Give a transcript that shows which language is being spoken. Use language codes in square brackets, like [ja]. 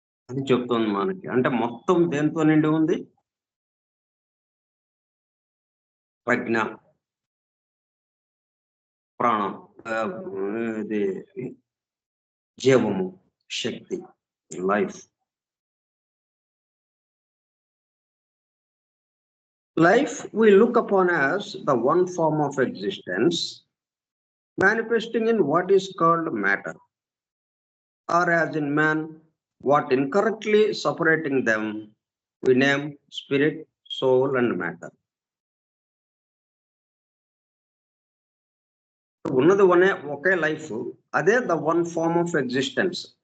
[te] అది చెప్తుంది మనకి. అంటే మొత్తం దేంతో నిండి ఉంది, ప్రజ్ఞ, ప్రాణం, ఇది జీవము, శక్తి, life. [en] Life we look upon as the one form of existence manifesting in what is called matter, or as in man, what incorrectly separating them we name spirit, soul and matter. [te] ఉన్నది ఒకే life, అదే [en] The one form of existence.